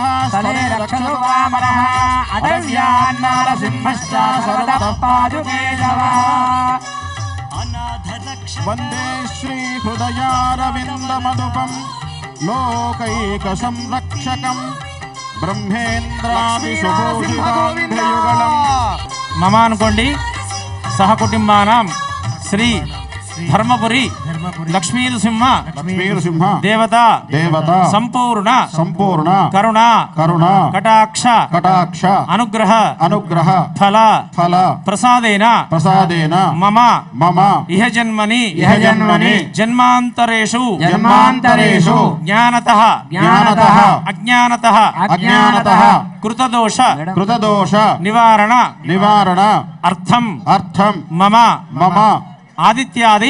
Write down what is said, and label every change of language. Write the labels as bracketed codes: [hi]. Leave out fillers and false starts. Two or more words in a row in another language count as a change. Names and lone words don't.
[sa] स्थले रक्षतु वामनः अडव्यान् नारसिंहश्च सर्वतः पादुके वन्दे श्रीहृदयारविन्दमधुपं लोकैकसंरक्षकं ब्रह्मेन्द्रादिशुभूषिताङ्घ्रियुगलम् మమ అనుకోండి సహకుటుంబానాం శ్రీ ధర్మపురి లక్ష్మీ నృసింహ దేవత సంపూర్ణ కరుణ కటాక్ష అనుగ్రహ ఫల ప్రసాదేన మమ ఇహ జన్మని జన్మాంతరేషు జ్ఞానతః అజ్ఞానతః కృతదోష నివారణ అర్థం మమ ఆదిత్యాది